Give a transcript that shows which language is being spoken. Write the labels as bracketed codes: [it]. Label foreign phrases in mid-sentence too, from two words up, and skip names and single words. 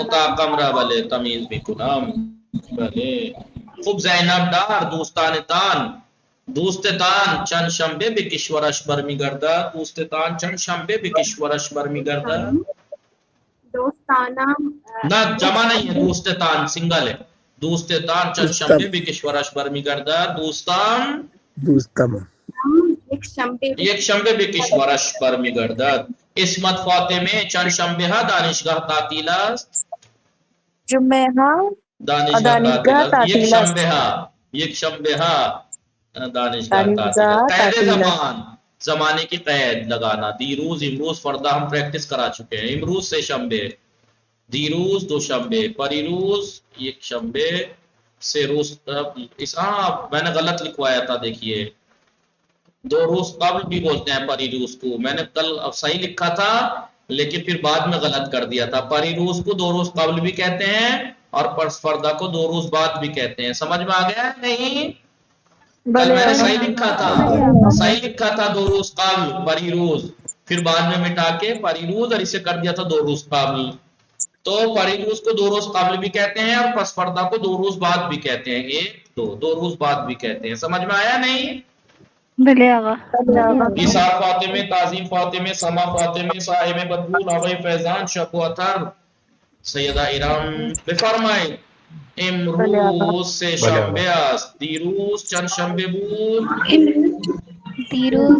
[fa] اتاقم را بله تمیز می کنم. بله خوب زینب دار دوستتان چند شنبه به کشورش برمیگردد. دوستتان چند شنبه به کشورش برمیگردد. دوستانم نه جمع [ur] نہیں ہے دوستتان سنگل ہے. [fa] دوستتان چند شنبه به کشورش برمیگردد. دوستان یک شنبه به کشورش برمیگردد. اسمت فاطمه چند شنبه ها دانشگاه تعطیل است. جمعه ها دانشگاه تعطیل است. یک شنبه ها دانشگاه تعطیل است. قید زمان [ur] زمانے کی قید لگانا. [fa] دیروز امروز فردا [ur] ہم پریکٹس کرا چکے ہیں. [fa] امروز سے شنبے، دیروز دو شنبے، پریروز یک شنبے، سے روز [ur] میں نے غلط لکھوایا تھا. دیکھیے دو روز قبل بھی بولتے ہیں پریروز کو. میں نے کل صحیح لکھا تھا لیکن پھر بعد میں غلط کر دیا تھا. پریروز کو دو روز قبل بھی کہتے ہیں اور فردا کو دو روز بعد بھی کہتے ہیں. سمجھ میں آ گیا نہیں؟ کل میں نے صحیح لکھا تھا دو روز قبل پریروز، پھر بعد میں مٹا کے پریروز اور اسے کر دیا تھا دو روز قبل. تو پریروز کو دو روز قبل بھی کہتے ہیں اور [fa] پس فردا [ur] کو دو روز بعد بھی کہتے ہیں. ایک دو روز بعد بھی کہتے ہیں. سمجھ میں آیا نہیں؟ [fa] بله آقا. عیسیٰ فاطمه، تعظیم فاطمه، سما فاطمه، صاحب بدرون، آقای فیضان، شب و عطر، سیدہ ارام بفرمایید. امروز سه شنبه است. دیروز چند شنبه بود؟ دیروز